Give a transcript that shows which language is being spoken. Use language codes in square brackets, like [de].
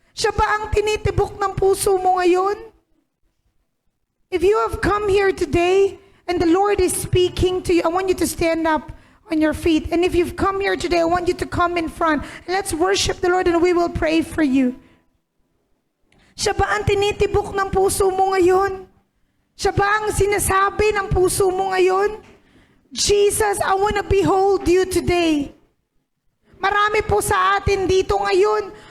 [tl] Siya ba ang tinitibok ng puso mo ngayon? [en] If you have come here today and the Lord is speaking to you, I want you to stand up on your feet. And if you've come here today, I want you to come in front. And let's worship the Lord and we will pray for you. [tl] Siya ba ang tinitibok ng puso mo ngayon? Siya ba ang sinasabi ng puso mo ngayon? [en] Jesus, I want to behold you today. [tl] Marami po sa atin dito ngayon.